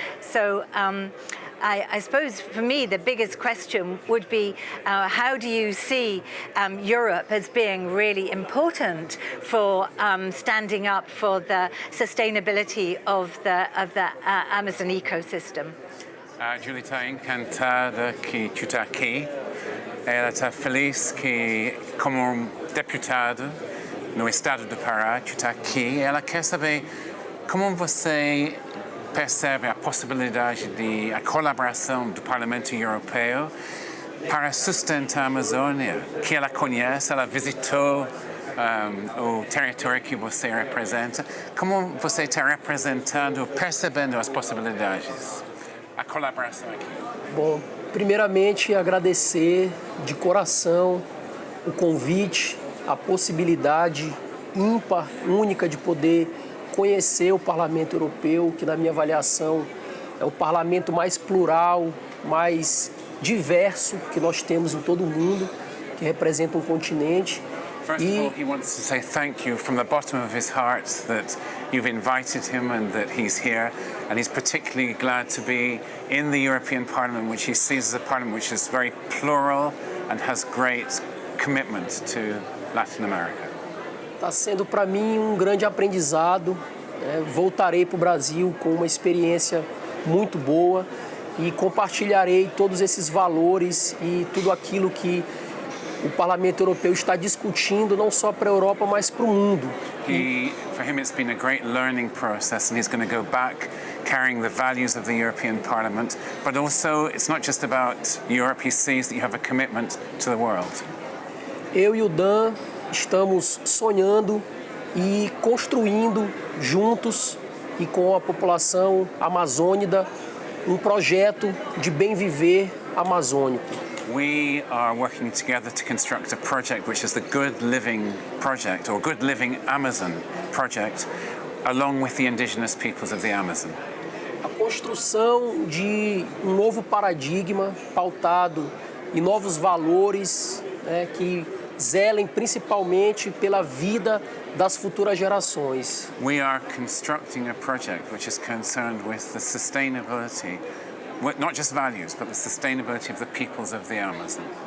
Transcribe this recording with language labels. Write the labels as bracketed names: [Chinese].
[English] So I suppose for me the biggest question would be how do you see Europe as being really important for standing up for the sustainability of the Amazon ecosystem? [Portuguese] Julie está encantada que tu está aqui. Ela está feliz que, como deputada no estado do Pará, tu está aqui. Ela quer saber como você percebe a possibilidade de a colaboração do Parlamento Europeu para sustentar a Amazônia, que ela conhece, ela visitou o território que você representa. Como você está representando, percebendo as possibilidades, a colaboração aqui? Bom, primeiramente agradecer de coração o convite, a possibilidade ímpar, única de poder conhecer o Parlamento Europeu, que na minha avaliação é o parlamento mais plural, mais diverso que nós temos em todo o mundo, que representa um continente. [English] First of all, he wants to say thank you from the bottom of his heart that you've invited him and that he's here, and he's particularly glad to be in the European Parliament, which he sees as a parliament which is very plural and has great commitment to Latin America. [Portuguese] Está sendo para mim um grande aprendizado. Voltarei para o Brasil com uma experiência muito boa e compartilharei todos esses valores e tudo aquilo que o Parlamento Europeu está discutindo, não só para a Europa, mas para o mundo. [English] For him it's been a great learning process, and he's going to go back carrying the values of the European Parliament, but also it's not just about Europe, he sees that you have a commitment to the world. [Portuguese] Eu e o Dan estamos sonhando e construindo juntos e com a população amazônica um projeto de bem viver amazônico. [English] We are working together to construct a project which is the Good Living Project, or Good Living Amazon Project, along with the indigenous peoples of the Amazon. [Portuguese] A construção de um novo paradigma pautado em novos valores, que zelem principalmente pela vida das futuras gerações. [English] We are constructing a project which is concerned with the sustainability, not just values, but the sustainability of the peoples of the Amazon.